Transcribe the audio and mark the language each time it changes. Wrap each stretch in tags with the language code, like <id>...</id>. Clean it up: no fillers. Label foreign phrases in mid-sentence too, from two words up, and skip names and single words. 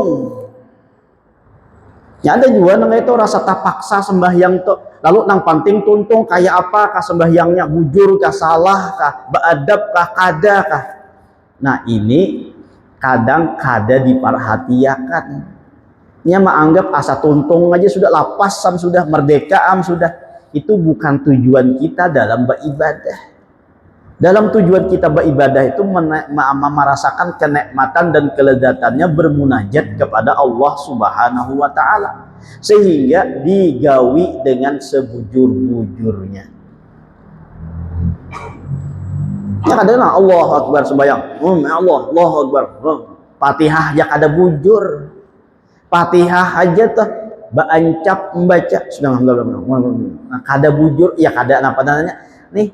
<bjn>Ya ada juga nang itu rasa tapaksa sembahyang tuh. Lalu nang panting tuntung kayak apa kah sembahyangnya, bujur kah, salah kah, beadab kah, kada kah. Nah, ini kadang kada diperhatiakan. Nya menganggap asa tuntung aja sudah lapasan, sudah merdekaan, sudah.</bjn> <id>Itu bukan tujuan kita dalam beribadah. Dalam tujuan kita beribadah itu merasakan kenikmatan dan kelezatannya bermunajat kepada Allah</id> <ar>سبحانه وتعالى,</ar> <id>sehingga digawi dengan sebujur-bujurnya.</id> <bjn>Ya kadang</bjn> <ar>الله أكبر</ar> <bjn>sembahyang,</bjn> <ar>الله أكبر,</ar> <bjn>Fatihah ya kada bujur, Fatihah aja tuh baancap membaca sudah kada bujur, ya kada apa namanya nih.</bjn>